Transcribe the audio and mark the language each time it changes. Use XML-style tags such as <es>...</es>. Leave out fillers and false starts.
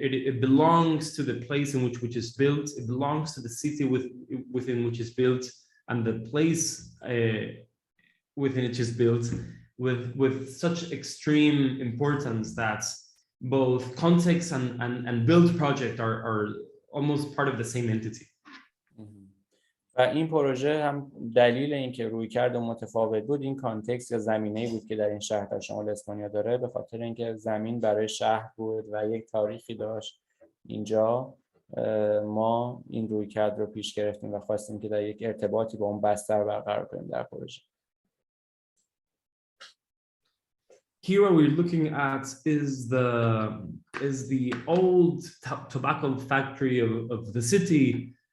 <en>It belongs to the place in which is built. It belongs to the city within which is built, and the place within which is built with such extreme importance that both context and build project are almost part of the same entity.</en> <fa>و این پروژه هم دلیل اینکه رویکرد متفاوت بود این کانتکست یا زمینه‌ای بود که در این شهر در شمال اسپانیا داره، به خاطر اینکه زمین برای شهر بود و یک تاریخی داشت. اینجا ما این رویکرد رو پیش گرفتیم و خواستیم که در یک ارتباطی با اون بستر برقرار کنیم در پروژه.</fa> <en>Here what we're looking at is the old tobacco factory of the city.</en>